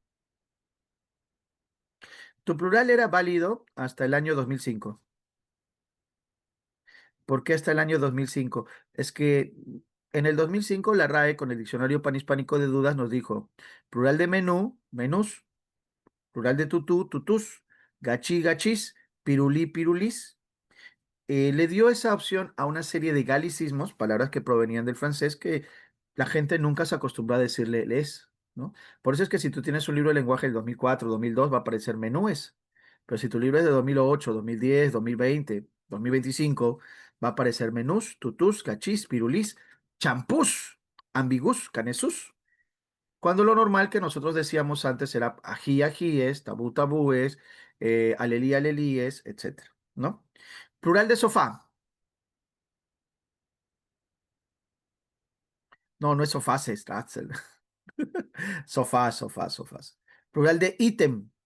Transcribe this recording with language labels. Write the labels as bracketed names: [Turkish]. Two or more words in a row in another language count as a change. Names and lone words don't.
[Spanish] Tu plural era válido hasta el año 2005. ¿Por qué hasta el año 2005? Es que en el 2005 la RAE con el Diccionario Panhispánico de Dudas nos dijo plural de menú, menús, plural de tutú, tutús, gachí, gachís, pirulí, pirulís. Le dio esa opción a una serie de galicismos, palabras que provenían del francés, que la gente nunca se acostumbró a decirle les, ¿no? Por eso es que si tú tienes un libro de lenguaje del 2004, 2002, va a aparecer menúes, pero si tu libro es de 2008, 2010, 2020, 2025, va a aparecer menús, tutús, cachís, pirulís, champús, ambigús, canesús. Cuando lo normal que nosotros decíamos antes era ají, ajíes, tabú, tabúes, alelí, alelíes, etcétera, ¿no? Plural de sofá. No, no es sofá, es Stratzel. Sofá, sofá, sofás. Plural de ítem.